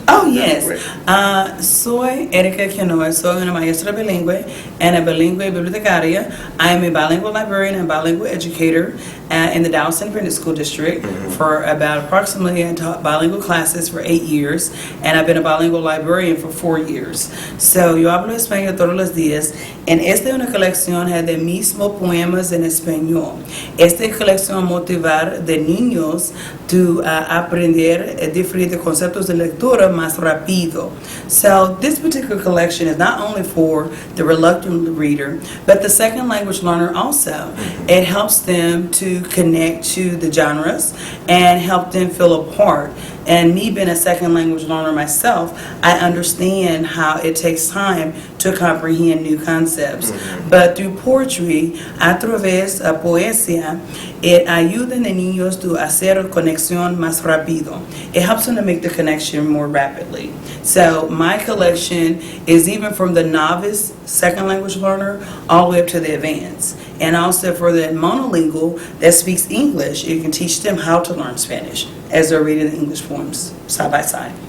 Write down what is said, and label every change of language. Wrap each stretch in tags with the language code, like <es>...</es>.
<en>Oh, yes.</en> <es>Soy Erika Kennard. Soy una maestra bilingüe</es> <en>and a</en> <es>bilingüe bibliotecaria.</es> <en>I am a bilingual librarian and bilingual educator in the Dallas Independent School District for about approximately, I taught bilingual classes for 8 years, and I've been a bilingual librarian for 4 years. So</en> <es>yo hablo español todos los días. En esta es una colección de mismos poemas en español. Esta colección motivar de niños a aprender diferentes conceptos de lectura más rápido.</es> <en>So this particular collection is not only for the reluctant reader, but the second language learner also. It helps them to connect to the genres and help them feel a part. And me being a second language learner myself, I understand how it takes time to comprehend new concepts. But through poetry,</en> <es>a través de poesía,</es> <en>it</en> <es>ayuda a niños</es> <en>to</en> <es>hacer conexión más rápido.</es> <en>It helps them to make the connection more rapidly. So my collection is even from the novice second language learner all the way up to the advanced. And also for the monolingual that speaks English, you can teach them how to learn Spanish as they're reading the English poems side by side.</en>